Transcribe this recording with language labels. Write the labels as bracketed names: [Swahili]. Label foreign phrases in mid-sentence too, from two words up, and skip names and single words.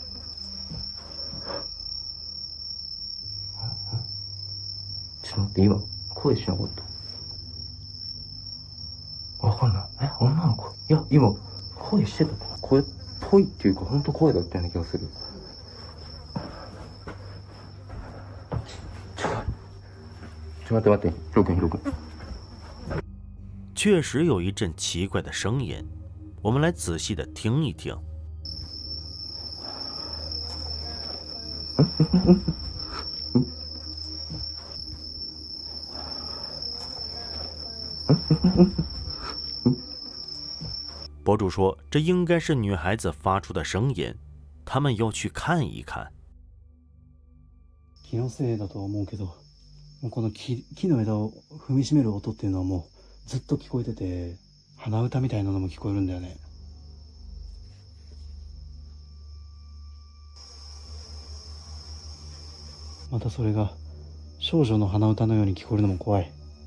[Japanese] ちょっと待って、今声しなかった。わかんない。女の子？いや、今声してた。声っぽいっていうか、ほんと声だったような気がする。待って，ヒロ君。 [Chinese] 确实有一阵奇怪的声音，我们来仔细的听一听。 [Japanese] ちょっ [Chinese] 博主说，这应该是女孩子发出的声音，他们要去看一看。 [Japanese] 気のせいだと思うけど、もうこの木の枝を踏みしめる音っていうのはもうずっと聞こえてて、鼻歌みたいなのも聞こえるんだよね。またそれが少女の鼻歌のように聞こえるのも怖い。